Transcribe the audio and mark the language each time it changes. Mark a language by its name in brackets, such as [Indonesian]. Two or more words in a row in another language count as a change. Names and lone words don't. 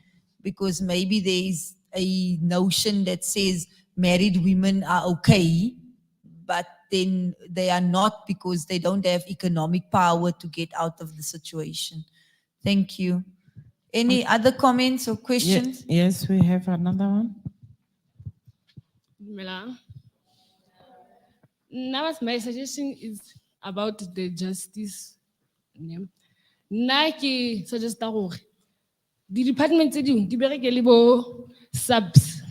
[English] Because maybe there is a notion that says married women are okay, but then they are not because they don't have economic power to get out of the situation. Thank you. Any other comments or questions? Yes, we have another one. Dumelang. Now, my suggestion is about the justice. [Northern Sotho] Nna ke suggesta gore di department tse dingwe di bereke le bo subs